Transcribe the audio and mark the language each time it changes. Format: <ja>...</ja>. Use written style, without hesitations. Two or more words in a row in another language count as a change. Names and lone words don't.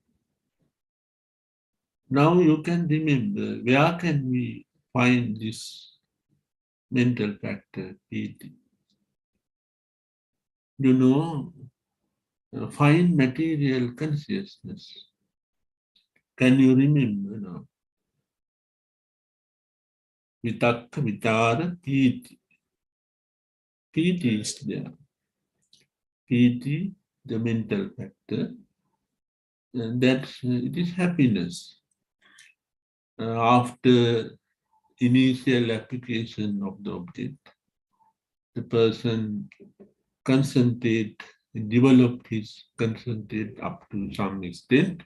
<en>Now you can remember, where can we find this mental factor, piti? You know, find material consciousness. Can you remember now?</en> <pi>Vitakka, vichara, piti.</pi> <en>Piti is there. Piti, the mental factor, that it is happiness. After initial application of the object, the person concentrate, develop his concentrate up to some extent.</en>